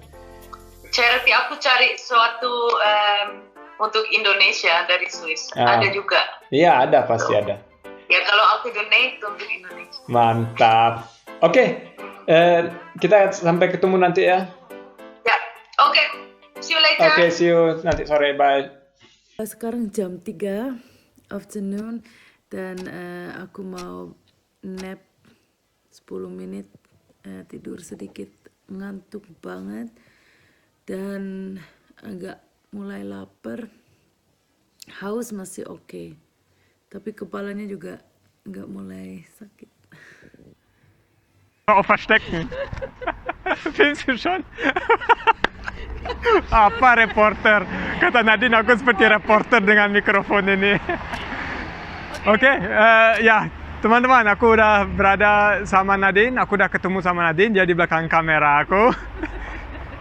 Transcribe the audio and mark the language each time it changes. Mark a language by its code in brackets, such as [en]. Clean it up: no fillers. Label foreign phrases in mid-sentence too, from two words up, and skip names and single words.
[id] Charity, aku cari sesuatu untuk Indonesia dari Swiss. Ah. Ada juga. Iya, ada, pasti ada. Ya kalau aku donate untuk Indonesia. Mantap. Oke, kita sampai ketemu nanti ya. Ya, oke. [en] See you later. [id] Oke, [en] see you [id] nanti sore, bye. Sekarang jam 3 afternoon dan aku mau nap 10 menit, tidur sedikit, ngantuk banget dan agak mulai lapar. Haus masih oke, tapi kepalanya juga nggak mulai sakit. [de] Auf verstecken. Findest du schon? [id] Apa reporter? Kata Nadine, aku seperti reporter dengan mikrofon ini. Oke, ya teman-teman, aku udah berada sama Nadine, aku udah ketemu sama Nadine, dia di belakang kamera aku.